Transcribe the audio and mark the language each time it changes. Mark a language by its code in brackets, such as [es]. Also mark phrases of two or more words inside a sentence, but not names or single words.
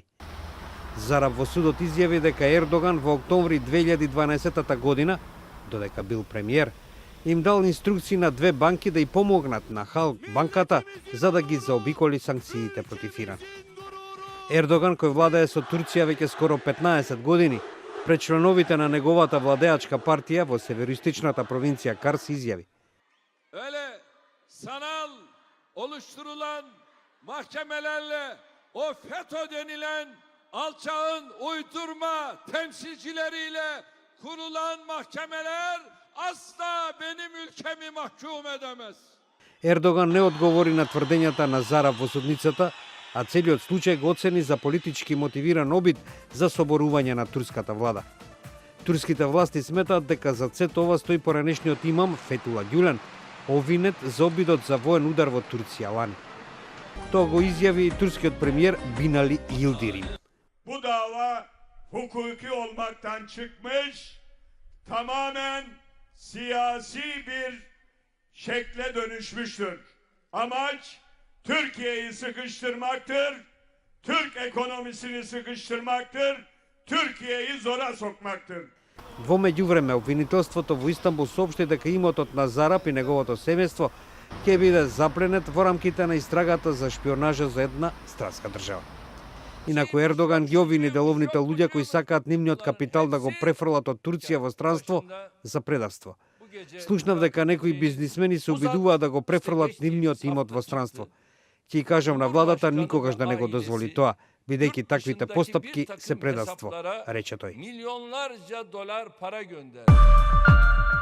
[mk] Зараб во судот изјави дека Ердоган во октомври 2012 година, додека бил премиер, им дал инструкции на две банки да и помогнат на Халк банката за да ги заобиколи санкциите против Иран. Ердоган, кој владее со Турција веќе скоро 15 години, пред членовите на неговата владеачка партија во североистичната провинција Карс изјави: [tr] Öyle sanal oluşturulan mahkemelerle o FETÖ denilen alçağın uydurma temsilcileriyle kurulan mahkemeler asla benim ülkemi mahkum edemez. [mk] Ердоган не одговори на тврдењата на Зараб во судницата, а целиот случај го оцени за политички мотивиран обид за соборување на турската влада. Турските власти сметаат дека за сето ова стои поранешниот имам Фетула Гюлен, обвинет за обидот за воен удар во Турција лани. Тоа го изјави и турскиот премиер Бинали Йилдирим. [tr] Bu dava hukuki olmaktan çıkmış, tamamen siyasi bir şekle dönüşmüştür. Amaç Türkiye'yi sıkıştırmaktır, Türk ekonomisini sıkıştırmaktır, Türkiye'yi zora sokmaktır. [mk] Во меѓувреме, обвинителството во Истанбул соопшти дека имотот на Зараб и неговото семејство ќе биде запленет во рамките на истрагата за шпионажа за една странска држава. Инаку Ердоган ги обвини деловните луѓе кои сакаат нивниот капитал да го префрлат од Турција во странство за предавство. Слушнав дека некои бизнисмени се обидуваат да го префрлат нивниот имот во странство. Ќе кажам на владата никогаш да не го дозволи тоа, бидејќи таквите постапки се предавство, рече тој. [tr] Milyonlarca dolar para gönder.